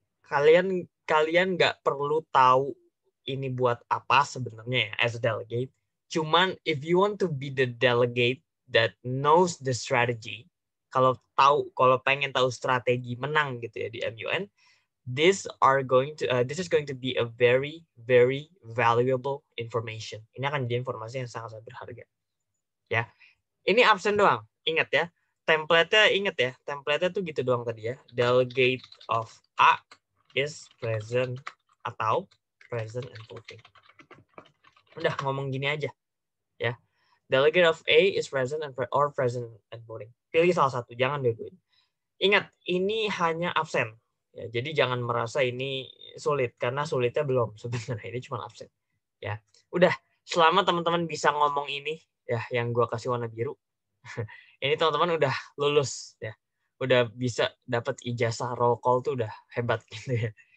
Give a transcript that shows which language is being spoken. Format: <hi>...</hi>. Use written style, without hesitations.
<id>Kalian nggak perlu tahu ini buat apa sebenarnya ya</id> <en>as a delegate. Cuman if you want to be the delegate that knows the strategy,</en> <id>kalau pengen tahu strategi menang gitu ya di MUN,</id> <en>this is going to be a very very valuable information.</en> <id>Ini akan jadi informasi yang sangat berharga. Ya. Ini absen doang. Ingat ya. Template-nya tuh gitu doang tadi ya.</id> <en>Delegate of A is present atau present and voting.</en> <id>Udah ngomong gini aja. Ya.</id> <en>Delegate of A is present or present and voting.</en> <id>Pilih salah satu, jangan dua-duanya. Ingat, ini hanya absen. Ya, jadi jangan merasa ini sulit karena sulitnya belum sebenarnya, ini cuma absen. Ya. Udah, selama teman-teman bisa ngomong ini ya yang gua kasih warna biru. Ini teman-teman udah lulus ya. Udah bisa dapat ijazah roll call tuh udah hebat gitu ya.</id>